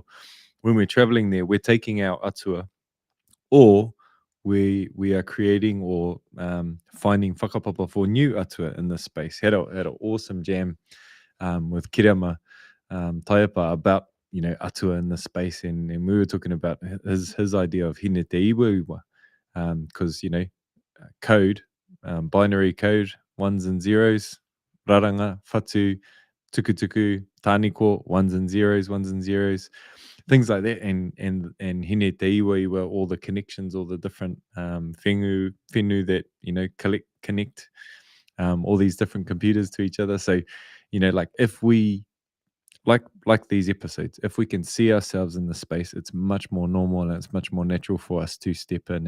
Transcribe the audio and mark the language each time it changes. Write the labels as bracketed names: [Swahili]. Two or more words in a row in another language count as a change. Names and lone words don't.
[English] When we're traveling there, we're taking our atua, or we are creating or finding whakapapa for new atua in this space. Had an awesome jam with Kirama Taiapa about atua in this space, and we were talking about his idea of hine te iwa iwa, because code, binary code, ones and zeros, [Māori] raranga, whatu, tukutuku, tāniko, [English] ones and zeros, things like that, and hine te iwa iwa, all the connections, all the different whenua that connect all these different computers to each other. So like, if we like these episodes, if we can see ourselves in the space, it's much more normal and it's much more natural for us to step in.